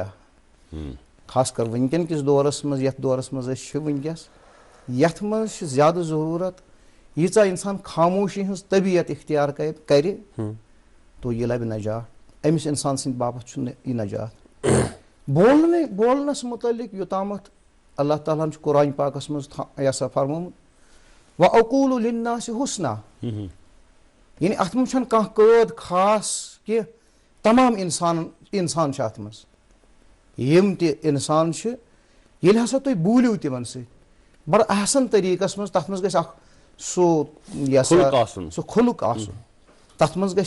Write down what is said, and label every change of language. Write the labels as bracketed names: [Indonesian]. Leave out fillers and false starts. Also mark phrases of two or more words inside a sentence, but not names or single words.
[Kashmiri] خاص کر ونکیٚن کِس دورس منٛز یتھ دورس منٛز أسۍ چھِ ونکیٚس یتھ منٛز چھِ زیادٕ ضروٗرت ییٖژاہ انسان خاموشی ہٕنٛز طبیعت اختیار کرِ تو یہِ لبہِ نجات. أمِس انسان سٕنٛدِ باپتھ چھُنہٕ یہِ نجات. بولنس متعلق یوٚتامتھ اللہ تعالیٰ ہن چھُ قرآن پاکس منٛز یہِ ہسا فرمومُت [Arabic] وَأَقُولُ لِلنَّاسِ حُسْنًا [Kashmiri] یعنی اتھ منٛز چھنہٕ کانٛہہ قٲد خاص کہِ تمام انسان چھِ اتھ منٛز یِم تہِ انسان چھِ ییٚلہِ ہسا تُہۍ بوٗلِو تِمن سۭتۍ بڑٕ احسن طریٖقس منٛز تتھ منٛز گژھِ اکھ سُہ یہِ ہسا سُہ خلُق آسُن تتھ منٛز گژھِ